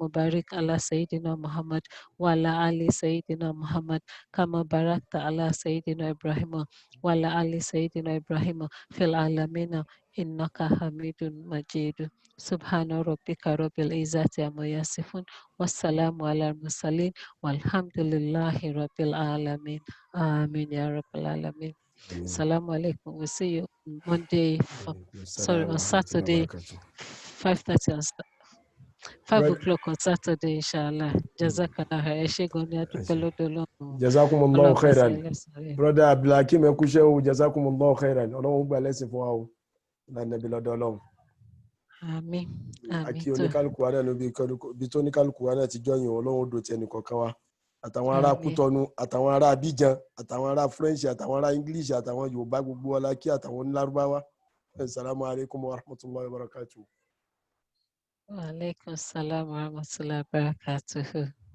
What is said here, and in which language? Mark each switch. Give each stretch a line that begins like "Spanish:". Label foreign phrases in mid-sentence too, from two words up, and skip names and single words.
Arabic: بارك على سيدنا محمد وعلى آل سيدنا محمد كما باركت على سيدنا إبراهيم وعلى آل سيدنا إبراهيم في العالمين إنك حميد مجيد سبحان ربك رب العزة عما يصفون والسلام على المرسلين والحمد لله رب العالمين آمين يا رب العالمين السلام عليكم.
English: We'll see you on Monday, on Saturday, 5:30 on 5 o'clock on Saturday, inshallah. Jazakallah.
Arabic: جزاكم الله خيرا.
Yoruba: Brother Abdulhakeem ẹ kú iṣẹ́ o,
Arabic: جزاكم الله خيرا.
Yoruba: Ọlọ́run gbà lẹ́sìn fún wa o. Lánàbí lọ́dọ̀ Ọlọ́run. Àmín. Àkí oníkálukú wa náà bí tó oníkálukú wa náà ti jọyìn Ọlọ́run ó dò ti ẹnìkọ̀ọ̀kan wa. Àtàwọn ará Kútọ́nù, àtàwọn ará Abidjan, àtàwọn ará French, àtàwọn ará English, àtàwọn Yorùbá gbogbo ọlá kí àtàwọn onílárúbáwá.
Arabic: السلام عليكم ورحمة الله وبركاته. وعليكم السلام ورحمة الله وبركاته.